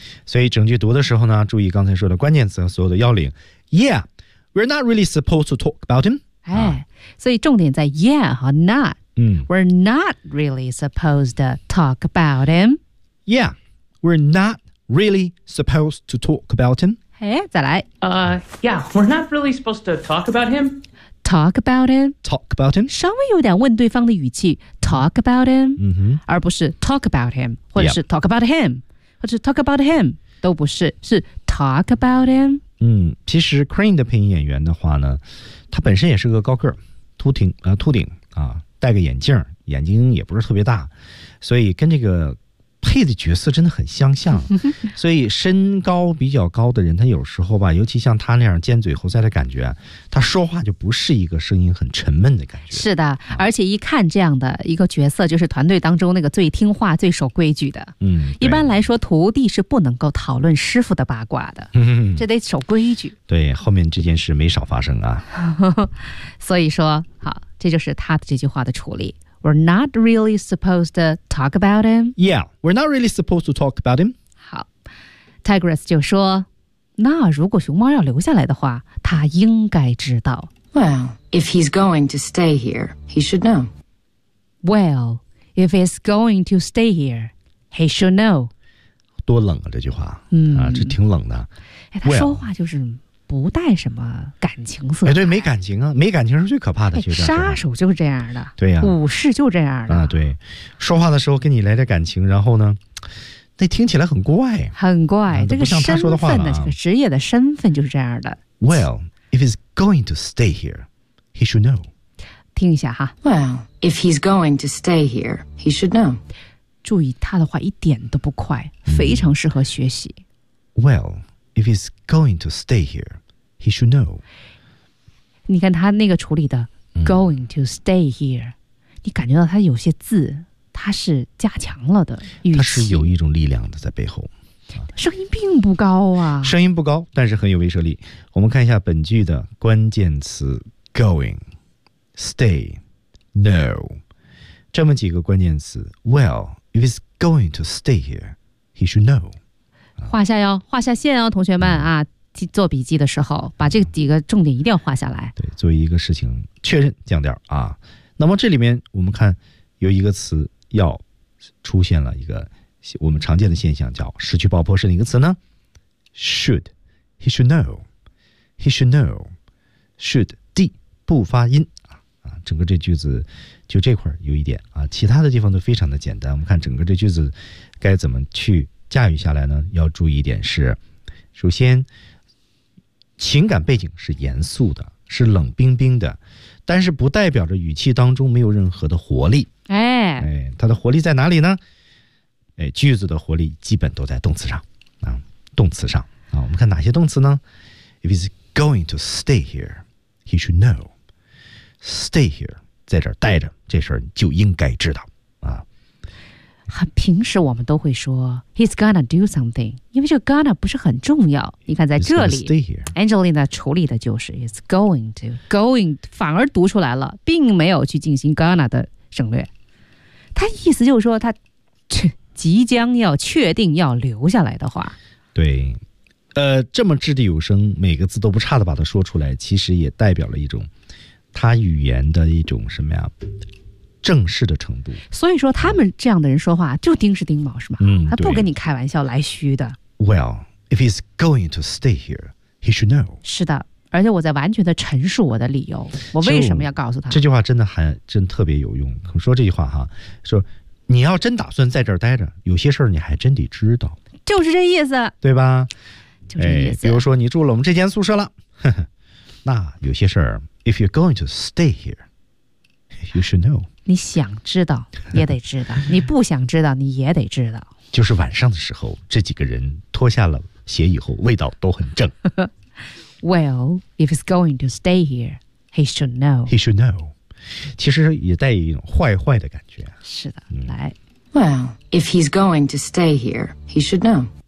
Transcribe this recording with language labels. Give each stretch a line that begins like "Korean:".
Chinese: 所以整句读的时候呢，注意刚才说的关键词和所有的要领。
English: Yeah, we're not really supposed to talk about him.
Chinese: 哎，所以重点在 yeah 和 not。嗯
English: ，we're not really supposed to talk about him。 Yeah， we're not really supposed to talk about him。
Chinese: 哎，再来。
English: Yeah， we're not really supposed to talk about him。 Talk about him。 Talk about him。
Chinese: 稍微有点问对方的语气 ，
English: talk about him。嗯哼。
Chinese: 而不是
English: talk about him，
Chinese: 或者是
English: talk about him， 或者是 talk about him。
Chinese: 都不是，是
English: talk about him。
Chinese: 嗯，其实 Crane 的配音演员的话呢，他本身也是个高个儿，秃顶啊，戴个眼镜，眼睛也不是特别大，所以跟这个配的角色真的很相像。所以身高比较高的人，他有时候吧，尤其像他那样尖嘴猴腮的感觉，他说话就不是一个声音很沉闷的感觉。是的，而且一看这样的一个角色，就是团队当中那个最听话最守规矩的。嗯，一般来说徒弟是不能够讨论师傅的八卦的，这得守规矩。对，后面这件事没少发生啊。所以说好，这就是他的这句话的处理。
English: We're not really supposed to talk about him. Yeah, we're not really supposed to talk about him.
Chinese: 好 ,Tigress 就说，那如果熊猫要留下来的话，他应该知道。
English: Well, if he's going to stay here, he should know. Well, if he's going to stay here, he should know.
Chinese: 多冷啊这句话，啊，这挺冷的。哎，他说话就是不带什么感情色彩。哎，对，没感情啊，没感情是最可怕的。杀手就是这样的。对呀，武士就这样的。啊，对，说话的时候跟你来点感情，然后呢，那听起来很怪，很怪。啊，像他说的话，这个身份呢，这个职业的身份就是这样的。
English: Well, if he's going to stay here, he should know.
Chinese: 听一下哈。
English: Well, if he's going to stay here, he should know.
Chinese: 注意他的话一点都不快，非常适合学习。
English: Well. If he's going to stay here, he should know.
Chinese: 你看他那个处理的
English: going to stay here,
Chinese: 你感觉到他有些字他是加强了的语气，他是有一种力量的在背后。声音并不高啊，声音不高，但是很有威慑力。我们看一下本句的关键词 going, stay, know, 这么几个关键词。
English: Well, if he's going to stay here, he should know.
Chinese: 画下哟，画下线哦，同学们啊，做笔记的时候把这几个重点一定要画下来。对，作为一个事情确认降调啊。那么这里面我们看有一个词要出现了，一个我们常见的现象叫失去爆破，是哪个词呢？ should,
English: he should know, he should know,
Chinese: should, D, 不发音啊，整个这句子就这块有一点啊，其他的地方都非常的简单。我们看整个这句子该怎么去驾驭下来呢，要注意一点是，首先情感背景是严肃的，是冷冰冰的，但是不代表着语气当中没有任何的活力。哎，它的活力在哪里呢？哎，句子的活力基本都在动词上啊，动词上啊。我们看哪些动词呢？
English: If he's going to stay here, he should know. Stay here,
Chinese: 在这儿待着，这事儿就应该知道啊。很平时我们都会说
English: he's gonna do something，
Chinese: 因为这个 gonna 不是很重要。你看在这里 Angelina 处理的就是
English: he's going to，
Chinese: going 反而读出来了，并没有去进行 gonna 的省略。他意思就是说他即将要确定要留下来的话。对，这么掷地有声，每个字都不差的把它说出来，其实也代表了一种他语言的一种什么呀，正式的程度。所以说他们这样的人说话就钉是钉卯是吗？嗯，他不跟你开玩笑来虚的。
English: Well, if he's going to stay here, he should know.
Chinese: 是的，而且我在完全的陈述我的理由，我为什么要告诉他。这句话真的还真特别有用。说这句话哈，说你要真打算在这儿待着，有些事儿你还真得知道。就是这意思，对吧？就这意思。比如说你住了我们这间宿舍了，那有些事儿
English: if you're going to stay here, you should know。
Chinese: 你想知道也得知道，你不想知道你也得知道。就是晚上的时候，这几个人脱下了鞋以后，味道都很正。
English: Well, if he's going to stay here, he should know. He should know.
Chinese: 其实也带一种坏坏的感觉。是的，来。
English: Well, if he's going to stay here, he should know.